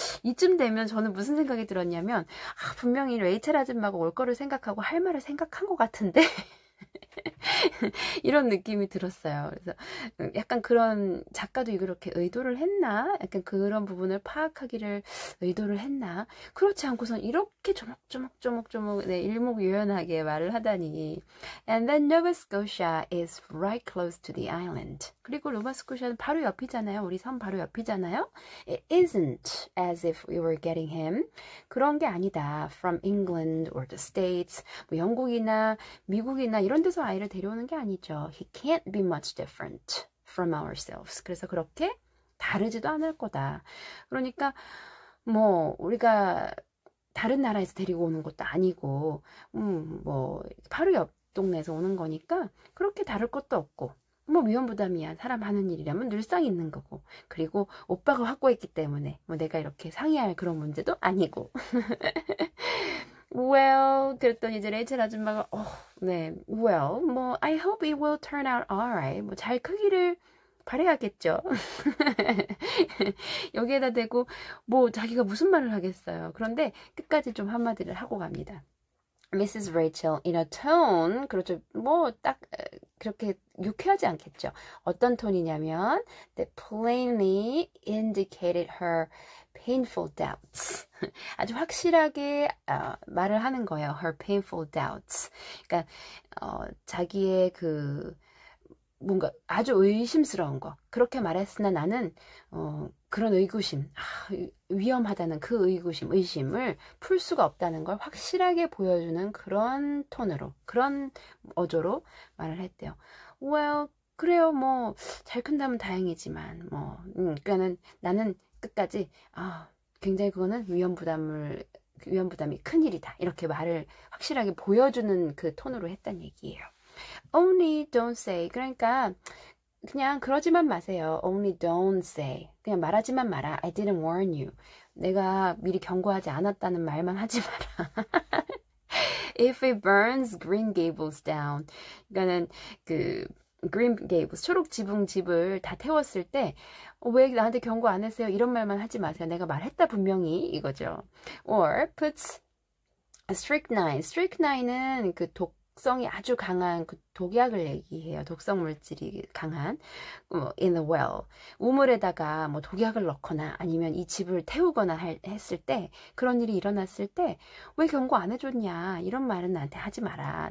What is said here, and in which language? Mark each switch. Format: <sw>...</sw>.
<ko>이쯤 되면 저는 무슨 생각이 들었냐면, 분명히 레이첼 아줌마가 올 거를 생각하고 할 말을 생각한 것 같은데 이런 느낌이 들었어요. 그래서 약간 그런, 작가도 이렇게 의도를 했나? 약간 그런 부분을 파악하기를 의도를 했나? 그렇지 않고선 이렇게 조목조목 네, 일목요연하게 말을 하다니.</ko> <en>And then Nova Scotia is right close to the island.</en> <ko>그리고 노바스코샤는 바로 옆이잖아요. 우리 섬 바로 옆이잖아요.</ko> <en>It isn't as if we were getting him.</en> <ko>그런 게 아니다.</ko> <en>From England or the States.</en> <ko>뭐 영국이나 미국이나 이런 데서 아이를 데려오는 게 아니죠.</ko> <en>He can't be much different from ourselves.</en> <ko>그래서 그렇게 다르지도 않을 거다. 그러니까 뭐 우리가 다른 나라에서 데리고 오는 것도 아니고 뭐 바로 옆 동네에서 오는 거니까 그렇게 다를 것도 없고, 뭐 위험 부담이야. 사람 하는 일이라면 늘상 있는 거고, 그리고 오빠가 확고했기 때문에 뭐 내가 이렇게 상의할 그런 문제도 아니고.</ko> <en>Well,</en> <ko>그랬더니 이제 레이첼 아줌마가 네,</ko> <en>well, 뭐 I hope it will turn out alright.</en> <ko>뭐 잘 크기를 바라야겠죠. 여기에다 대고 뭐 자기가 무슨 말을 하겠어요. 그런데 끝까지 좀 한마디를 하고 갑니다.</ko> <en>Mrs. Rachel in a tone,</en> <ko>그렇죠. 뭐 딱 그렇게 유쾌하지 않겠죠.</ko> <en>어떤 톤이냐면 that plainly indicated her painful doubts.</en> <ko>아주 확실하게 말을 하는 거예요.</ko> <en>Her painful doubts.</en> <ko>그러니까 자기의 그 뭔가 아주 의심스러운 거, 그렇게 말했으나 나는 그런 의구심, 위험하다는 그 의심을 풀 수가 없다는 걸 확실하게 보여주는 그런 톤으로, 그런 어조로 말을 했대요. Well, 그래요. 뭐 잘 큰다면 다행이지만 뭐 그러니까는 나는 끝까지 굉장히 그거는 위험 부담이 큰 일이다. 이렇게 말을 확실하게 보여주는 그 톤으로 했단 얘기예요.</ko> <en>Only don't say.</en> <ko>그러니까 그냥 그러지만 마세요.</ko> <en>Only don't say.</en> <ko>그냥 말하지만 마라.</ko> <en>I didn't warn you.</en> <ko>내가 미리 경고하지 않았다는 말만 하지 마라.</ko> <en>If it burns Green Gables down.</en> <ko>그러니까는 그 Green Gables, 초록 지붕 집을 다 태웠을 때 왜 나한테 경고 안 했어요? 이런 말만 하지 마세요. 내가 말했다 분명히 이거죠.</ko> <en>Or puts strychnine.</en> <ko>strychnine은 그 독성이 아주 강한 그 독약을 얘기해요. 독성 물질이 강한</ko> <en>in the well.</en> <ko>우물에다가 뭐 독약을 넣거나 아니면 이 집을 태우거나 했을 때 그런 일이 일어났을 때 왜 경고 안 해줬냐 이런 말은 나한테 하지 마라.</ko>